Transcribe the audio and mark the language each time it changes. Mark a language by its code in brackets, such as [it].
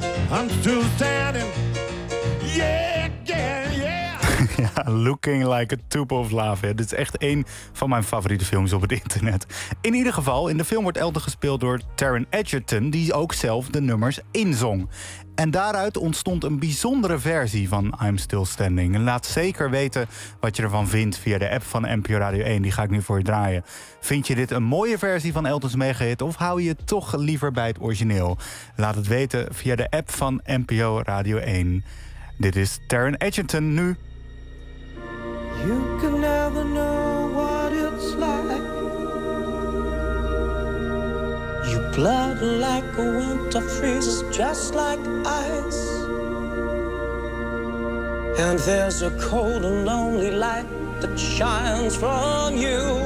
[en] I'm still standing. Yeah, yeah, yeah. [nl] Ja, [en] Looking Like a Tube of Love. [nl] Ja, dit is echt een van mijn favoriete films op het internet. In ieder geval, in de film wordt Elton gespeeld door Taron Egerton, die ook zelf de nummers inzong. En daaruit ontstond een bijzondere versie van I'm Still Standing. En laat zeker weten wat je ervan vindt via de app van NPO Radio 1. Die ga ik nu voor je draaien. Vind je dit een mooie versie van Elton's megahit, of hou je toch liever bij het origineel? Laat het weten via de app van NPO Radio 1. Dit is Taron Egerton nu. [en] You can never know what it's like. You blood like a winter freeze, just like ice. And there's a cold and lonely light that shines from you.